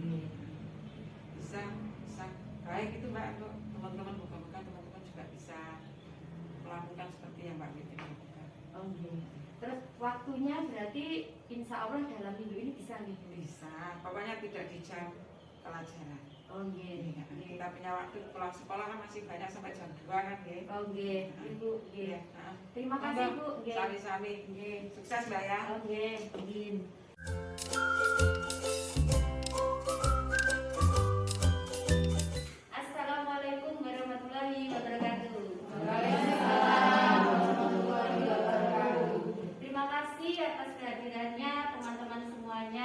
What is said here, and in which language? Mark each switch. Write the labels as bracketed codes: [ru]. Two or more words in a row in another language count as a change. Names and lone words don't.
[id] Bisa baik itu Mbak, untuk teman-teman bukan teman-teman juga bisa melakukan seperti yang Mbak Witi lakukan. Oh iya. Terus waktunya berarti [ar] إن شاء الله [id] dalam minggu ini bisa nih? Bisa, pokoknya tidak di jam pelajaran. Oh iya. Kita punya waktu pulang sekolah kan masih banyak sampai jam 2 kan nggih. Oh iya, Ibu. Iya. Nah, Terima kasih Bu. Nggih. Sami-sami. Nggih. Sukses Mbak ya. Oh nggih, izin. [ar] السلام عليكم ورحمة الله وبركاته. [id] Terima kasih atas kehadirannya teman-teman semuanya.